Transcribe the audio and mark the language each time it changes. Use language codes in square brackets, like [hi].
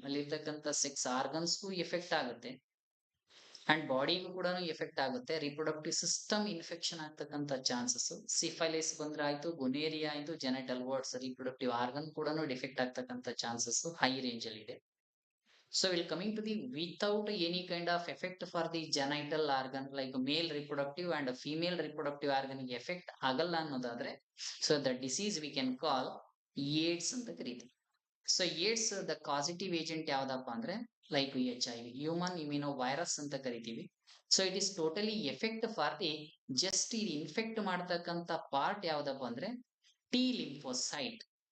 [kn] ಅಲ್ಲಿರ್ತಕ್ಕಂಥ sex ಆರ್ಗನ್ಸ್ಗೂ effect ಆಗುತ್ತೆ and ಬಾಡಿಗೂ ಕೂಡ ಎಫೆಕ್ಟ್ ಆಗುತ್ತೆ. ರಿಪ್ರೊಡಕ್ಟಿವ್ ಸಿಸ್ಟಮ್ ಇನ್ಫೆಕ್ಷನ್ ಆಗ್ತಕ್ಕಂಥ ಚಾನ್ಸಸ್. ಸಿಫೈಲಿಸ್ ಬಂದ್ರೆ ಆಯ್ತು, ಗೊನೇರಿಯಾ ಆಯ್ತು, ಜೆನೆಟಲ್ ವರ್ಡ್ಸ್ ರಿಪ್ರೊಡಕ್ಟಿವ್ ಆರ್ಗನ್ ಕೂಡ ಡಿಫೆಕ್ಟ್ ಆಗ್ತಕ್ಕಂಥ ಚಾನ್ಸಸ್ ಹೈ ರೇಂಜ್ ಅಲ್ಲಿ ಇದೆ. [en] So we'll coming to the without any kind of effect for the genital organ like male reproductive and female reproductive organ effect [kn] ಆಗಲ್ಲ ಅನ್ನೋದಾದ್ರೆ [en] so the disease we can call AIDS ಅಂತ ಕರೀತೀವಿ. [kn] So AIDS the causative agent ಯಾವ್ದಪ್ಪ ಅಂದ್ರೆ like HIV, human immuno virus ಅಂತ ಕರಿತೀವಿ. [en] so it is totally effect for the [kn] just ಇದು infect ಮಾಡ್ತಕ್ಕಂಥ ಪಾರ್ಟ್ ಯಾವ್ದಪ್ಪ ಅಂದ್ರೆ ಟಿ ಲಿಂಫೋಸೈಟ್.